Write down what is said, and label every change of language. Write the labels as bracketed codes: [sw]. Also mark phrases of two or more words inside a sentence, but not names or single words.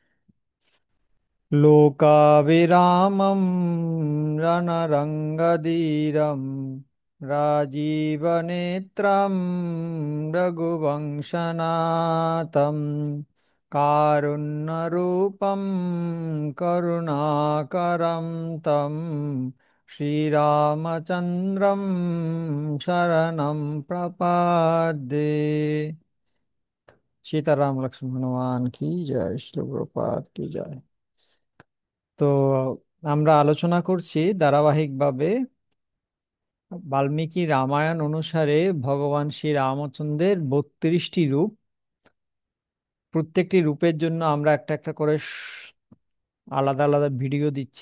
[sa] লোকাভিরামম রণরঙ্গধীরম রাজীবনেত্রম রঘুবংশনাথম কারুণ্যরূপম করুণাকরম তম শ্রীরামচন্দ্রম শरणं प्रपद्ये। [hi] सीताराम लक्ष्मण हनुमान की जय, श्री प्रभुपाद की जय। [bn] তো আমরা আলোচনা করছি ধারাবাহিকভাবে বাল্মীকি রামায়ণ অনুসারে ভগবান শ্রী রামচন্দ্রের 32টি রূপ। প্রত্যেকটি রূপের জন্য আমরা একটা একটা করে আলাদা আলাদা ভিডিও দিচ্ছি।